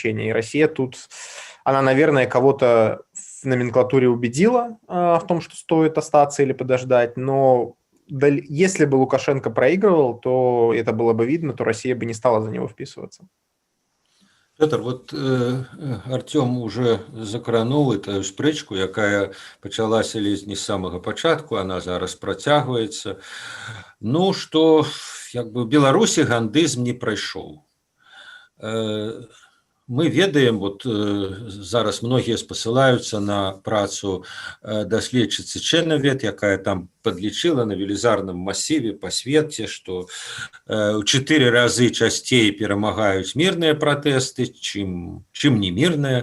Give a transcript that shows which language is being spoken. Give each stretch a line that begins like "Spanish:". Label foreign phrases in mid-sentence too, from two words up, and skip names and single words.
Russian: И Россия тут, она, наверное, кого-то в номенклатуре убедила в том, что стоит остаться или подождать, но если бы Лукашенко проигрывал, то это было бы видно, то Россия бы не стала за него вписываться.
Belarusian: Петр, вот Артём уже закрануў эту спрэчку, якая пачалася ледзь не з самага пачатку, она зараз працягваецца. Ну, што як бы Беларусі гандызм не прайшоў. Мы ведаем, вот зараз многія спасылаюцца на працу даследчыцы Чэрнавет, якая там подлічыла на велізарным масіве па свеце, што ў 4 разы часцей перамагаюць мірныя пратэсты, чым не мірныя.